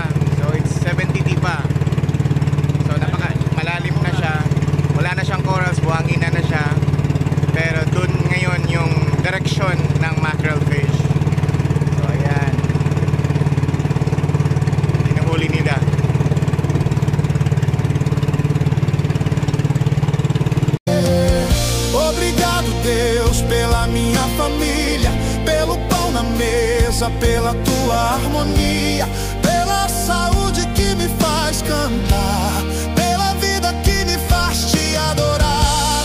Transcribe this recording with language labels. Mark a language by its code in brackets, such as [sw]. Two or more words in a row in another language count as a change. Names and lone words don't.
[en] So it's [tl] 70 dipa. So malalim na siya. Wala na siyang corals, buhangin na siya. Pero dun ngayon yung direction ng [en] mackerel fish. [tl] So ayan. Hinuhuli nila. [pt] Obrigado, Deus, pela minha família, pelo pão na mesa, pela tua harmonia, pela saúde que me faz cantar, pela vida que me faz te adorar.